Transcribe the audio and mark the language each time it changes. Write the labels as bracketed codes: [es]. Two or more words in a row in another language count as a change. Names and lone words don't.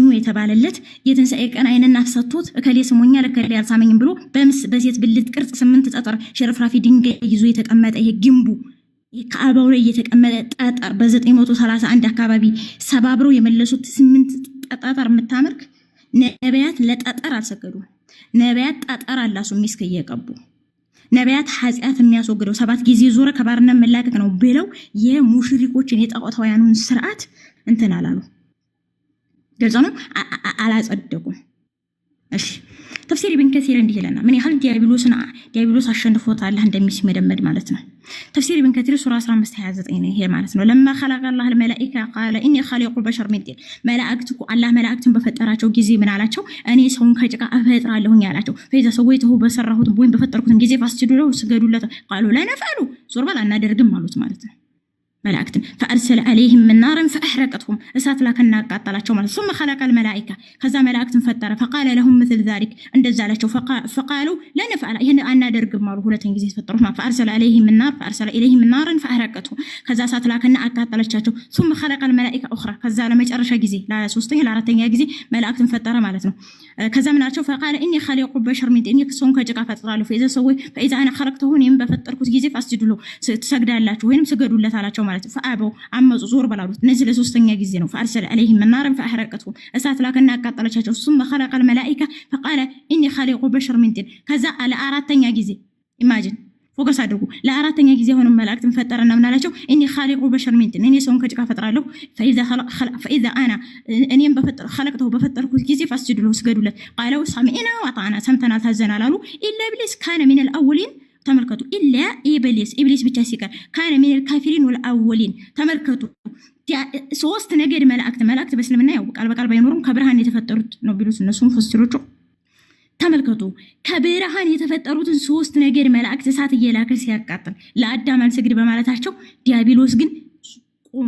[am] የተባለለት የትንሣኤ ቀን አይንና አፍሰቶት እከሌ ስሞኛል እከሌ አልሳመኝም ብሎ በሴት ብልት ቅርጽ 8 ጠጠር ሽርፍራፊ ድንጋይ ይዞ የተቀመጠ ይሄ ግንቡ ከአባው ላይ የተቀመጠ ጠጠር በ931 አካባቢ ሰባብረው የመለሱት 8 ጠጠር የምታመልክ ነቢያት ለጠጠር አልሰገዱም። ነቢያት ጠጠር አላሱ ሚስክ እየቀቡ ነቢያት ኃጢአት የሚያስወግደው 7 ጊዜ ዞረ ከባርነት መላቀቅ ነው ብለው የሙሽሪኮችን የጣዖታውያኑን ስርዓት እንትን አላሉ። ግልጽ ነው፣ አላጸደቁም። እሺ ተፍሲር ኢብን ከሲር እንዲህ ይለናል። ምን ያህል ዲያብሎስ አሸንፎት አላህ እንደሚስመደመድ ማለት ነው። ተፍሲር ኢብን ከሲር ሱራ 15:29 ነው ይሄ ማለት ነው። ለማ [ar] خلق الله الملائكه قال اني خالق البشر من طين፣ [am] መላእክቱ አላህ መላእክትን በፈጠራቸው ጊዜ ምን አላቸው? እኔ ሰውን ከጭቃ እፈጥራለሁኝ ያላቸው። [ar] فإذا سويته [am] በሰራሁት ወይም በፈጠርኩትም ጊዜ ፋስጁዱ ስገዱለት ቃሉ [ar] لا نفعل [am] ዞር በል አናደርግም አሉት ማለት ነው። መላእክትን [ar] فارسل عليهم من نار فاحرقتهم፣ [am] እሳት ላከና አቃጠላቸው ማለት። [ar] ثم خلق الملائكه፣ [am] ከዛ መላእክትን ፈጠረ። [ar] فقال لهم مثل ذلك፣ [am] እንደዛ አላቸው። [ar] فقالوا لا نفعل፣ [am] ይሄን አናደርግም አሉ። ሁለተኛ ጊዜ ፈጠሩት ማለት [ar] فارسل عليهم من نار فارسل اليهم من نار فاحرقتهم፣ [am] ከዛ እሳት ላከና አቃጠላቸው። [ar] ثم خلق الملائكه اخرى፣ [am] ከዛ ለመጨረሻ ጊዜ ለሶስተኛ ለአራተኛ ጊዜ መላእክትን ፈጠረ ማለት ነው። ከዛ ምን አላቸው? [ar] فقال اني خالق البشر من طين፣ [am] ሰውን ከጭቃ ፈጥራለሁ። [ar] فاذا انا خلقته [am] እኔም በፈጠርኩት ጊዜ [ar] فاسجدوا له፣ [am] ትሰግዳላችሁ ወይንም ስገዱለት አላቸው ማለት ነው። ፈአበው አመፁ ዞር በላሉት። እነዚህ ለሶስተኛ ጊዜ ነው። [ar] فارسل عليهم من نار فاحرقتهم፣ [am] እሳት ላከና አቃጠለቻቸው። [ar] ثم خلق الملائكه فقال اني خالق البشر من طين፣ [am] ከዛ ለአራተኛ ጊዜ [en] imagine focus [am] አድርጉ። ለአራተኛ ጊዜ ሆኖ መላእክትን ፈጠረና ምን አላቸው? [ar] اني خالق البشر من طين፣ [am] እኔ ሰውን ከጭቃ ፈጥራለሁ። [ar] فاذا انا [am] እኔም በፈጠርኩት ጊዜ [ar] فاسجدوا له ስገዱለት። قالوا سمعنا وطعنا፣ [am] ሰምተናል ታዘናል አሉ። [ar] الا ابليس كان من الاولين፣ ተመልከቱ። إلا إبليس [am] ብቻ ሲቀር [ar] كان من الكافرين والأولين፣ [am] ተመልከቱ። ሶስት ነገድ መላእክት በእስልምና ያው ቃል በቃል ባይኖሩም ከብርሃን የተፈጠሩት ነው ቢሉት እነሱም ፈስቲሮቹ ተመልከቱ። ከብርሃን የተፈጠሩትን ሶስት ነገድ መላእክት እሳት እየላከ ሲያቃጥል ለአዳም አልሰግድ በማለታቸው ዲያብሎስ ግን ቆሞ